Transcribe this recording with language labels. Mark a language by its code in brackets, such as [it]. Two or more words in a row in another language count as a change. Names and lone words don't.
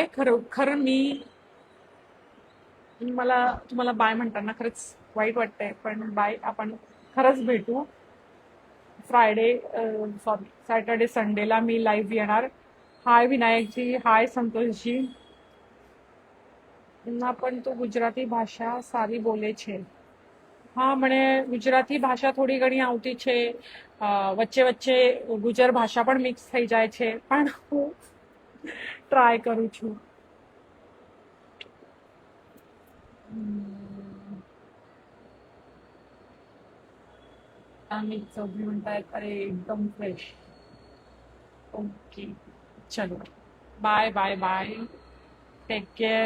[mr] खरं मी मला तुम्हाला बाय म्हणताना खरंच वाईट वाटतंय, पण बाय. आपण खरंच भेटू [en] Friday, sorry Saturday [mr] संडेला मी लाईव्ह येणार. हाय विनायकजी, हाय संतोषजी. [gu] પણ તું ગુજરાતી ભાષા સારી બોલે છે. હા, મને ગુજરાતી ભાષા થોડી ઘણી આવતી છે. વચ્ચે વચ્ચે ગુજર ભાષા પણ મિક્સ થઈ જાય છે, પણ હું ટ્રાય કરું છું. [mr] अमित चौधरी म्हणतायत अरे एकदम फ्रेश. [en] OK, चलो bye bye bye. Take care.